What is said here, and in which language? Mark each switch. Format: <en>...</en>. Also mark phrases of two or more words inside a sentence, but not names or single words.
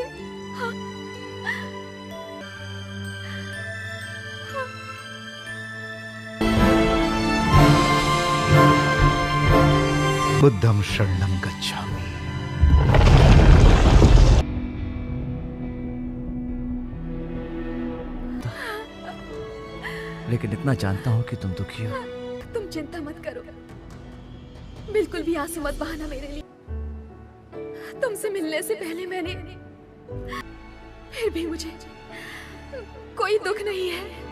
<pi>हाँ। बुद्धं शरणं गच्छामि।</pi> <hi>लेकिन इतना जानता हूँ कि तुम दुखी हो। तुम चिंता मत करो, बिल्कुल भी आंसू मत बहाना मेरे लिए। तुमसे मिलने से पहले मैंने, फिर भी मुझे कोई दुख नहीं है।</hi>